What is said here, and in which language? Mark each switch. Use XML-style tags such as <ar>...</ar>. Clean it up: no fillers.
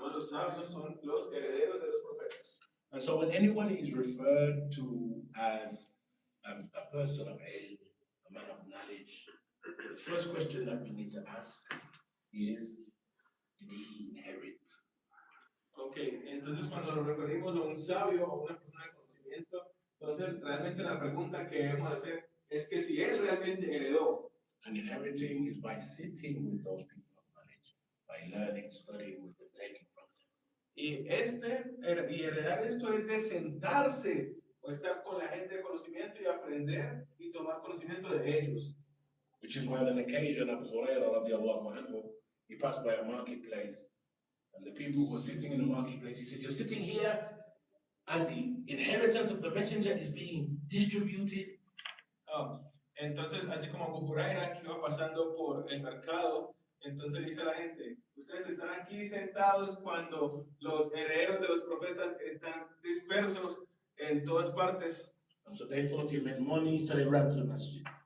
<es>sabios son los herederos de los profetas.</es> <en>And so when anyone is referred to as a person of ilm, a man of knowledge, the first question that we need to ask is, did he inherit?</en> <es>Ok, entonces cuando nos referimos a un sabio o a una persona de conocimiento, entonces realmente la pregunta que debemos hacer es que si él realmente heredó.</es> <en>And inheriting is by sitting with those people of knowledge, by learning, studying with them, taking from them.</en> <es>Y heredar esto es de sentarse o estar con la gente de conocimiento y aprender y tomar conocimiento de ellos.</es> <en>Which is why on an occasion, Abu Hurairah radiallahu anhu, he passed by a marketplace, and the people who were sitting in the marketplace, he said, you're sitting here, and the inheritance of the messenger is being distributed.</en> <es>Entonces, así como Abu Hurairah que iba pasando por el mercado, entonces dice a la gente, ustedes están aquí sentados cuando los herederos de los profetas están dispersos en todas partes.</es> <en>And so they thought he meant money, so they ran to the masjid.</en>